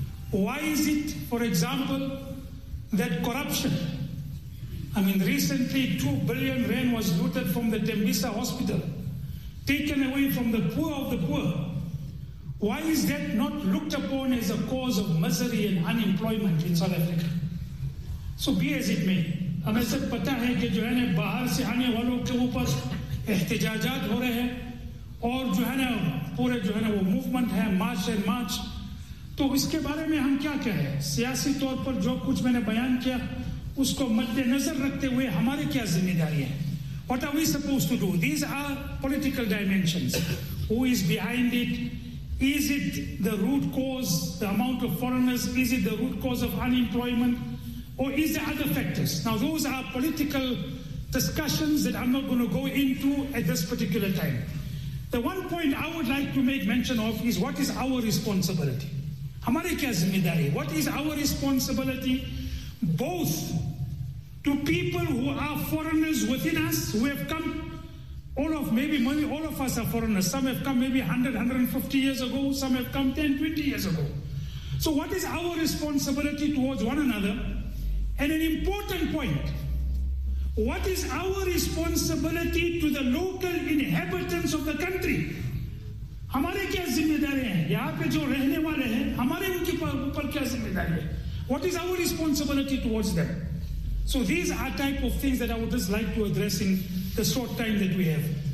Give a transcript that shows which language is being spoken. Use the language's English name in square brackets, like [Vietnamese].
[English] Why is it, for example, that corruption? I mean, recently 2 billion rand was looted from the Tembisa Hospital, taken away from the poor of the poor. Why is that not looked upon as a cause of misery and unemployment in South Africa? So be as it may. [Hindi] हमें सब पता है कि जो है ना बाहर से आने वालों के ऊपर एहतजाजात हो रहे हैं और जो है ना पूरे जो है ना वो मूवमेंट है मार्च एंड मार्च तो इसके बारे में हम क्या कहें सियासी तौर पर जो कुछ मैंने बयान किया उसको मद्देनजर रखते हुए हमारे क्या जिम्मेदारी है [English] What are we suppose to do these are political dimensions who is behind it is it the root cause the amount of foreigners is it the root cause of unemployment Or is there other factors? Now, those are political discussions that I'm not going to go into at this particular time. The one point I would like to make mention of is what is our responsibility? What is our responsibility both to people who are foreigners within us, who have come, all of us are foreigners. Some have come maybe 100, 150 years ago. Some have come 10, 20 years ago. So what is our responsibility towards one another? And an important point, what is our responsibility to the local inhabitants of the country? [Hindi] हमारे क्या जिम्मेदारी हैं? यहाँ पे जो रहने वाले हैं, हमारे उनके ऊपर क्या जिम्मेदारी है? [English] What is our responsibility towards them? So these are type of things that I would just like to address in the short time that we have.